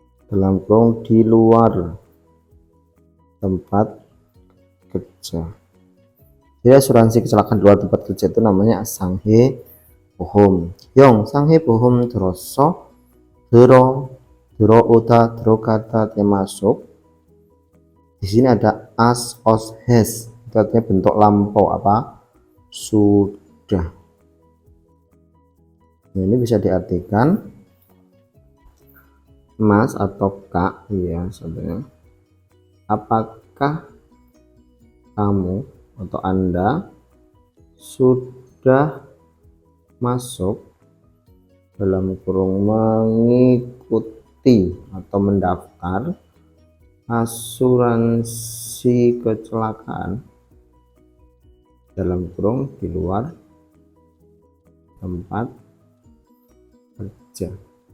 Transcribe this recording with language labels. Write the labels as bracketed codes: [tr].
[id] dalam kurung di luar tempat kerja. Jadi asuransi kecelakaan di luar tempat kerja itu namanya sanghe bohom. [ko] Yong sanghe bohom 들었어? 들어오다, 들어가다 termasuk. [id] Di sini ada as, os, has. Itu artinya bentuk lampau apa? Sudah. Nah, ini bisa diartikan Mas atau Kak, ya sebenarnya. Apakah kamu atau Anda sudah masuk dalam kurung mengikuti atau mendaftar asuransi kecelakaan dalam kurung di luar tempat kerja.